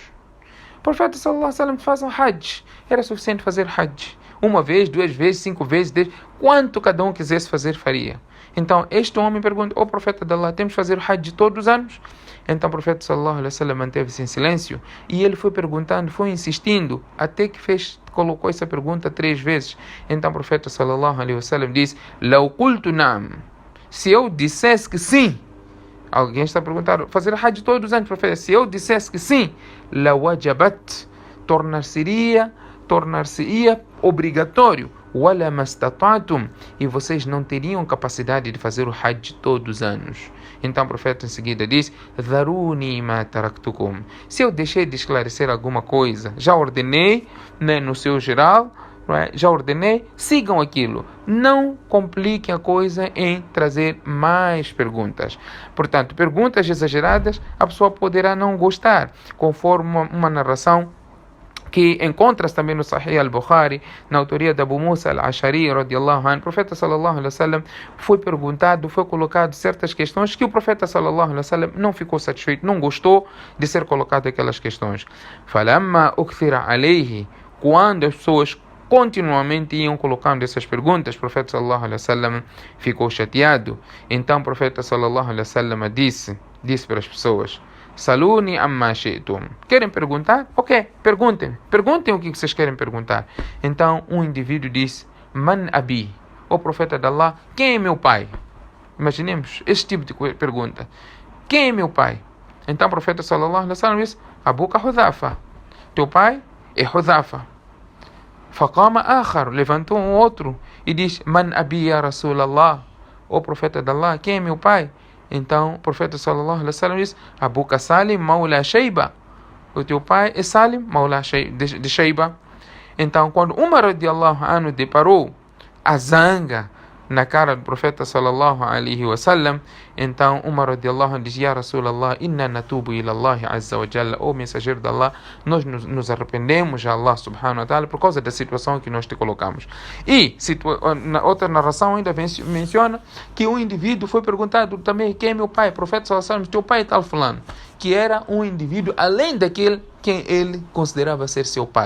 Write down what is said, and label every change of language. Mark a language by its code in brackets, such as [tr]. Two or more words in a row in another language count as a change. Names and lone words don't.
[pt] O profeta [ar] صلى الله عليه وسلم [pt] faz um hajj. Era suficiente fazer hajj. Uma vez, 2 vezes, 5 vezes, 10. Quanto cada um quisesse fazer, faria. Então, este homem pergunta, profeta de Allah, temos que fazer o hajj todos os anos? Então, o profeta [ar] صلى الله عليه وسلم [pt] manteve-se em silêncio e ele foi perguntando, foi insistindo, até que colocou essa pergunta 3 vezes. Então, o profeta [ar] صلى الله عليه وسلم [pt] disse, [ar] "لو قلت نعم", [pt] se eu dissesse que sim. Alguém está perguntando, fazer hajj todos os anos, profeta, se eu dissesse que sim, [ar] لوجبت, [pt] tornar-se-ia obrigatório, [ar] ولما استطعتم, [pt] e vocês não teriam capacidade de fazer o hajj todos os anos. Então o profeta em seguida diz, [ar] ذروني ما تركتكم, [pt] se eu deixei de esclarecer alguma coisa, já ordenei, né, no seu geral, já ordenei, sigam aquilo. Não compliquem a coisa em trazer mais perguntas. Portanto, perguntas exageradas, a pessoa poderá não gostar, conforme uma narração que encontra-se também no Sahih al-Bukhari, na autoria de Abu Musa al-Ashari, [ar] رضي الله عنه. [pt] O profeta [ar] صلى الله عليه وسلم [pt] foi colocado certas questões que o profeta [ar] صلى الله عليه وسلم [pt] não ficou satisfeito, não gostou de ser colocado aquelas questões. [ar] فلما أكثر عليه, [pt] quando as pessoas continuamente iam colocando essas perguntas, o profeta [ar] صلى الله عليه وسلم [pt] ficou chateado. Então o profeta [ar] صلى الله عليه وسلم [pt] disse para as pessoas, [ar] سلوني عما شئتم, [pt] querem perguntar? Ok, perguntem o que vocês querem perguntar. Então um indivíduo disse, [ar] من أبي, [pt] o profeta de Allah, quem é meu pai? Imaginemos esse tipo de pergunta, quem é meu pai? Então o profeta [ar] صلى الله عليه وسلم [pt] disse, abuka Hudhafa, teu pai é Hudhafa. [ar] فقام آخر, [pt] levantou um outro e diz, [ar] من أبي يا رسول الله, [pt] o profeta de Allah, quem é meu pai? Então o profeta [ar] صلى الله عليه وسلم [pt] diz, abuka Salim maula Shayba, o teu pai é Salim maula de Shayba. Então quando Umar [ar] رضي الله عنه [pt] deparou a zanga na cara do profeta [ar] صلى الله عليه وسلم, [pt] então Umar [ar] رضي الله عنه [pt] diz, [ar] يا رسول الله، إنا نتوب إلى الله عز وجل, [pt] o mensageiro de Allah, nós nos arrependemos a Allah [ar] سبحانه وتعالى [pt] por causa da situação que nós te colocamos. E na outra narração ainda menciona que um indivíduo foi perguntado também, quem é meu pai? O profeta [ar] صلى الله عليه وسلم, [pt] teu pai é tal fulano, que era um indivíduo além daquele quem ele considerava ser seu pai.